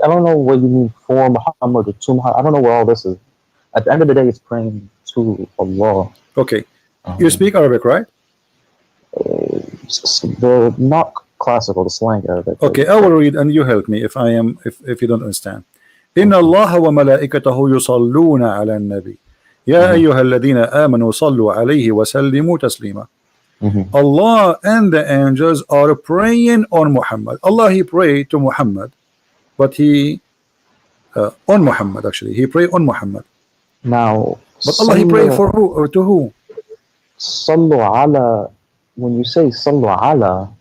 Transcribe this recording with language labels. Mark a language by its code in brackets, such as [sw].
[en] I don't know what you mean for Muhammad or to Muhammad. I don't know where all this is. At the end of the day, it's praying to Allah. Okay. You speak Arabic, right? The not classical, the slang Arabic. Okay, I will read and you help me if you don't understand. [ar] إن الله وملائكته يصلون على النبي يا أيها الذين آمنوا صلوا عليه وسلموا تسليما. [en] Allah and the angels are praying on Muhammad. Allah, He prayed to Muhammad, but He on Muhammad, actually He prayed on Muhammad. Now, but Allah, He prayed for who or to who? Sallu ala. When you say sallu ala,